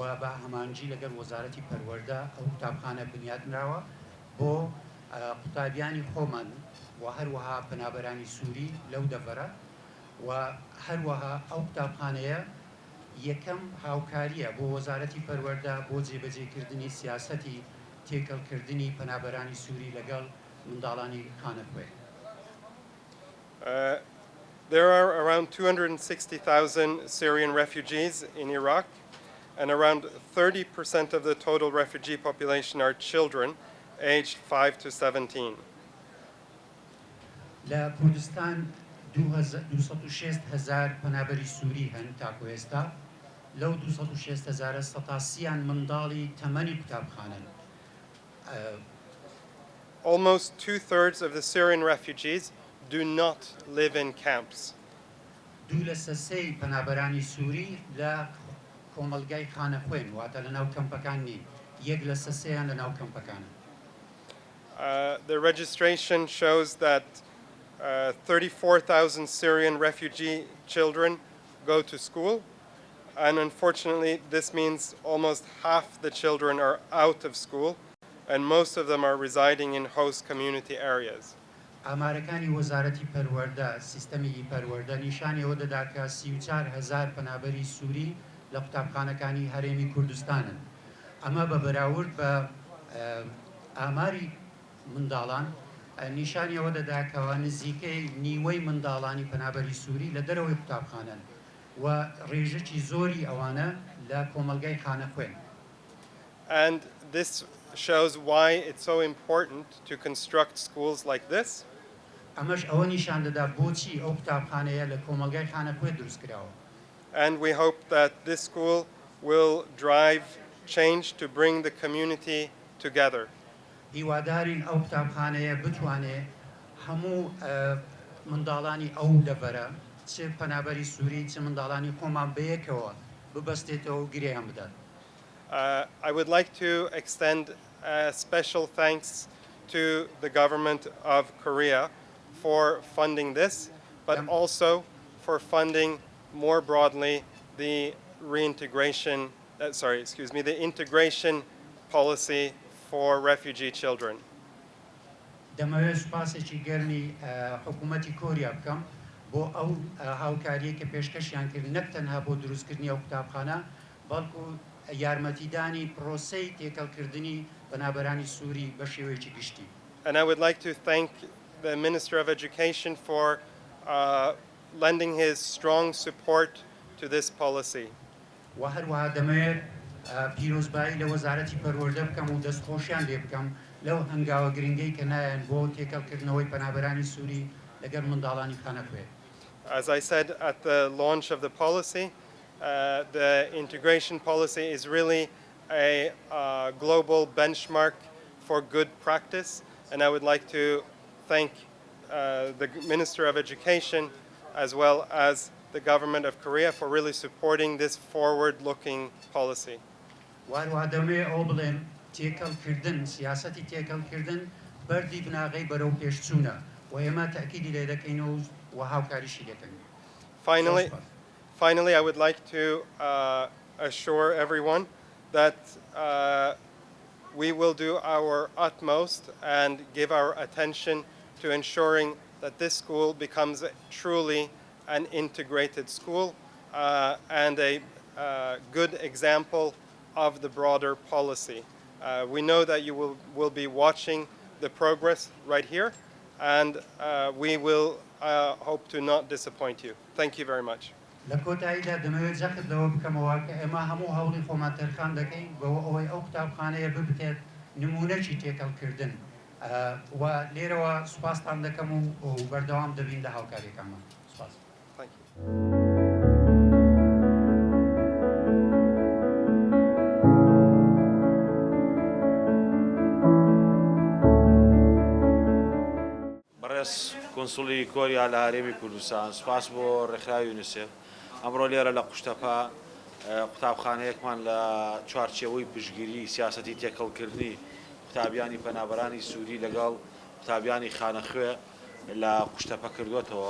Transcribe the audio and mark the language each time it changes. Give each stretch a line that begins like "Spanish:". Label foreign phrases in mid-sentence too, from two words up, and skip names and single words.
Central Kurdish: بە هەمانجی لەگەڵ وەزارەتی پەروەردە ئەو قوتابخانە بنیادنراوە بۆ قوتابیانی خۆمان و هەروەها پەنابەرانی سووری لەو دەڤەرە و هەروەها ئەو قوتابخانەیە یەکەم هاوکاریە بۆ وەزارەتی پەروەردە بۆ جێبەجێکردنی سیاسەتی تێکەڵکردنی پەنابەرانی سووری لەگەڵ منداڵانی خانەخوێ.
English: There are around 260,000 Syrian refugees in Iraq, and around 30% of the total refugee population are children aged 5 to 17.
Central Kurdish: لە کوردستان 206,000 پەنابەری سووری هەن تاکو ئێستا، لەو 206,000 سەتاسیان منداڵی تەمەنی قوتابخانەن.
English: Almost 2/3 of the Syrian refugees do not live in camps.
Central Kurdish: دوو لە سەسەی پەنابەرانی سووری لە کۆمەلگای خانەخوێن واتە لە ناو کەمپەکان نین، یەک لە سەسەیان لە ناو کەمپەکانە.
English: The registration shows that 34,000 Syrian refugee children go to school, and unfortunately this means almost half the children are out of school, and most of them are residing in host community areas.
Central Kurdish: ئامارەکانی وەزارەتی پەروەردە سیستەمی پەروەردە نیشانی ئەوە دەدا کە 34,000 پەنابەری سووری لە قوتابخانەکانی هەرێمی کوردستانن. ئەمە بە بەراورد بە ئاماری منداڵان نیشانی ئەوە دەدا کەەوە نزیکەی نیوەی منداڵانی پەنابەری سووری لە دەرەوەی قوتابخانەن و ڕێژەی زۆری ئەوانە لە کۆمەلگای خانەخوێن.
English: And this shows why it's so important to construct schools like this.
Central Kurdish: ئەمەش ئەوە نیشان دەدا بۆچی ئەو قوتابخانەیە لە کۆمەلگای خانەخوێ دروست کراوە.
English: And we hope that this school will drive change to bring the community together.
Central Kurdish: هیوادارین ئەو قوتابخانەیە بتوانێت هەموو منداڵانی ئەو دەڤەرە چ پەنابەری سووری چ منداڵانی خۆمان بەیەکەوە ببەستێتەوە و گرێیان بدات.
English: I would like to extend special thanks to the government of Korea for funding this, but also for funding more broadly the integration policy for refugee children.
Central Kurdish: دەمەوێت سوپاسێکی گەرمی حکوومەتی کۆریا بکەم بۆ ئەو هاوکاریە کە پێشکەشیان کرد نەک تەنها بۆ دروستکردنی ئەو قوتابخانە بەڵکو یارمەتیدانی پرۆسەی تێکەڵکردنی بەنابەرانی سووری بە شێوەیەکی گشتی.
English: And I would like to thank the Minister of Education for lending his strong support to this policy.
Central Kurdish: و هەروەها دەمەوێت پیرۆزبایی لە وەزارەتی پەروەردە بکەم و دەستخۆشیان لێ بکەم لەو هەنگاوە گرنگەی کە نایەن بۆ تێکەڵکردنەوەی پەنابەرانی سووری لەگەڵ منداڵانی خانەخوێ.
English: As I said at the launch of the policy, the integration policy is really a global benchmark for good practice, and I would like to thank the Minister of Education as well as the government of Korea for really supporting this forward-looking policy.
Central Kurdish: وهروها دەمەوێت ئەو بڵێم تێکەڵکردن سیاسەتی تێکەڵکردن بەردی بناغی بەرەو پێشچوونە و ئێمە تاکیدی لێ دەکەینەوە و هاوکاریشی دەکەین.
English: Finally, I would like to assure everyone that we will do our utmost and give our attention to ensuring that this school becomes truly an integrated school and a good example of the broader policy. We know that you will be watching the progress right here, and we will hope to not disappoint you. Thank you very much.
Central Kurdish: لە کۆتاییدا دەمەوێت زەخت لەوە بکەمەوە کە ئێمە هەموو هەوڵی خۆمان تەرخان دەکەین بەوە ئەوەی ئەو قوتابخانەیە ببتێت نمونەی تێکەڵکردن و لێرەوە سوپاستان دەکەم و بەردەوام دەبین لە هاوکاریەکانمان. سوپاس.
English: Thank you.
Central Kurdish: بەڕێز کۆنسوڵی کۆریا لە هەرێمی کوردستان سوپاس بۆ ڕێکخراوی یونیسێف ئەمڕۆ لێرە لە قوشتەپە قوتابخانەیەکمان لە چوارچێوەی پشتگیری سیاسەتی تێکەڵکردنی قوتابیانی پەنابەرانی سووری لەگەڵ قوتابیانی خانەخوێ لە قوشتەپە کردوێتەوە.